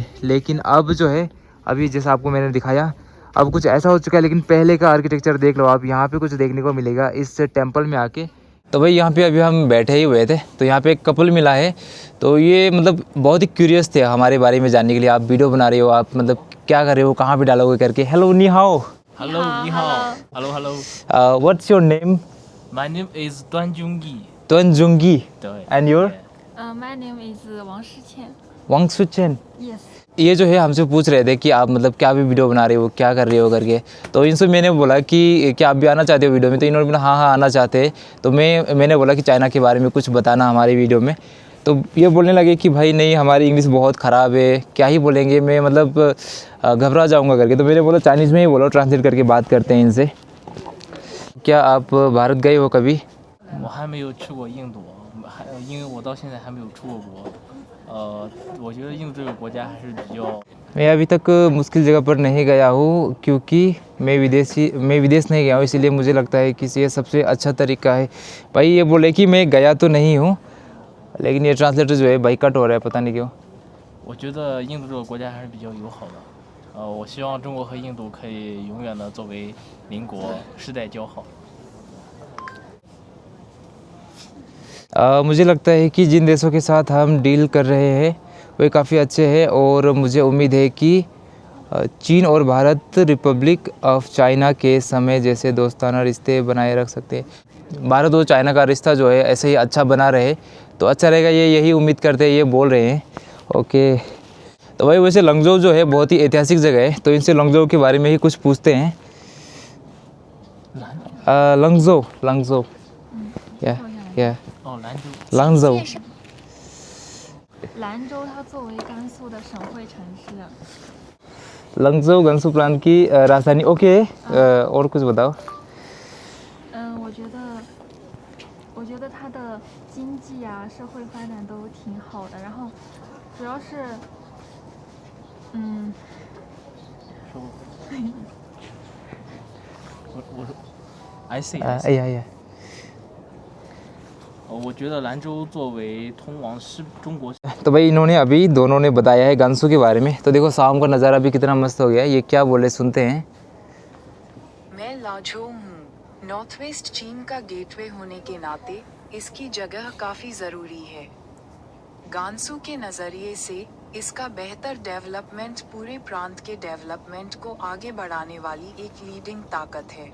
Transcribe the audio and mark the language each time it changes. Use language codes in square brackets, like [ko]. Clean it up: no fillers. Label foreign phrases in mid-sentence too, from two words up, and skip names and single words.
[hi] लेकिन अब जो है, अभी जैसा आपको मैंने दिखाया, अब कुछ ऐसा हो चुका है। लेकिन पहले का आर्किटेक्चर देख लो आप, यहाँ पे कुछ देखने को मिलेगा इस टेम्पल में आके। तो भाई यहाँ पे अभी हम बैठे ही हुए थे, तो यहाँ पे एक कपल मिला है। तो ये मतलब बहुत ही क्यूरियस थे हमारे बारे में जानने के लिए। आप वीडियो बना रहे हो, आप मतलब क्या कर रहे हो, कहाँ पे डालोगे करके। [zh] हेलो 你好. [en] Hello, [zh] 你好. [en] Hello, hello. What's your name? My name is Duan Jungyi. Tuan Jungi. [zh] 对 [en] And your? My name is Wang Shiqian. Wang Suchen. Yes. [hi] ये जो है हमसे पूछ रहे थे कि आप मतलब क्या भी वीडियो बना रहे हो, क्या कर रहे हो करके। तो इनसे मैंने बोला कि क्या आप भी आना चाहते हो वीडियो में। तो इन्होंने बोला हाँ आना चाहते हैं। तो मैंने बोला कि चाइना के बारे में कुछ बताना हमारी वीडियो में। तो ये बोलने लगे कि भाई नहीं, हमारी इंग्लिश बहुत ख़राब है, क्या ही बोलेंगे, मैं मतलब घबरा जाऊंगा करके। तो मैंने बोला चाइनीज़ में ही बोलो, ट्रांसलेट करके बात करते हैं इनसे। क्या आप भारत गए हो कभी? [zh] 我还没有去过印度，因为我到现在还没有出过国。我觉得印度这个国家还是比较 [hi] मैं अभी तक मुश्किल जगह पर नहीं गया हूँ, क्योंकि मैं विदेश नहीं गया हूँ, इसीलिए मुझे लगता है कि ये सबसे अच्छा तरीका है। भाई ये बोले कि मैं गया तो नहीं हूँ, लेकिन ये ट्रांसलेटर जो है भाई कट हो रहा है, पता नहीं क्यों। [zh] 我觉得印度这个国家还是比较友好的。我希望中国和印度可以永远的作为邻国，世代交好。 [hi] मुझे लगता है कि जिन देशों के साथ हम डील कर रहे हैं वे काफ़ी अच्छे हैं, और मुझे उम्मीद है कि चीन और भारत रिपब्लिक ऑफ चाइना के समय जैसे दोस्ताना रिश्ते बनाए रख सकते हैं। भारत और चाइना का रिश्ता जो है ऐसे ही अच्छा बना रहे तो अच्छा रहेगा, ये यही उम्मीद करते हैं, ये बोल रहे हैं। ओके, तो भाई वैसे लंगजो जो है बहुत ही ऐतिहासिक जगह है, तो इनसे लंगजो के बारे में ही कुछ पूछते हैं। लंगजो या [zh] 哦，兰州。 [hi] लंगजो। [zh] 兰州它作为甘肃的省会城市， [hi] लंगजो गंसू प्रांत की राजधानी। ओके, और कुछ बताओ। [zh] 我觉得它的经济啊、社会发展都挺好的，然后主要是， [en] I see. [zh] 哎呀，我觉得兰州作为通往中国 [hi] तो भाई इन्होंने अभी दोनों ने बताया है गांसू के बारे में। तो देखो शाम का नज़ारा भी कितना मस्त हो गया है। ये क्या बोले सुनते हैं। मैं लाजो हूँ। [en] north west [hi] चीन का गेटवे होने के नाते इसकी जगह काफ़ी ज़रूरी है। गांसू के नज़रिए से इसका बेहतर डेवलपमेंट पूरे प्रांत के डेवलपमेंट को आगे बढ़ाने वाली एक लीडिंग ताकत है।